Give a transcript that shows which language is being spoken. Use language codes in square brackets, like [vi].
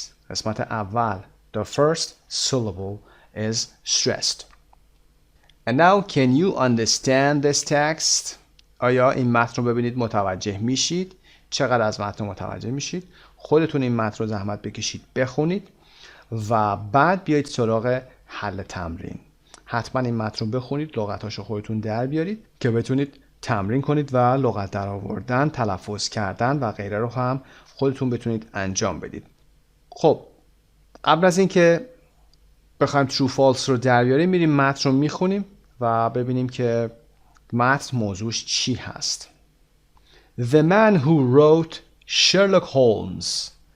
[fa] قسمت اول [en] the first syllable is stressed. And now can you understand this text? [fa] آیا این متن رو ببینید متوجه میشید؟ چقدر از متن متوجه میشید؟ خودتون این متن رو زحمت بکشید بخونید و بعد بیایید سراغ حل تمرین. حتما این متن رو بخونید، لغتاشو خودتون در بیارید که بتونید تمرین کنید و لغت در آوردن، تلفظ کردن و غیره رو هم خودتون بتونید انجام بدید. خب قبل از اینکه بخوایم true false رو در بیاریم میریم متن رو میخونیم و ببینیم که متن موضوعش چی هست. [en] The man who wrote Sherlock Holmes.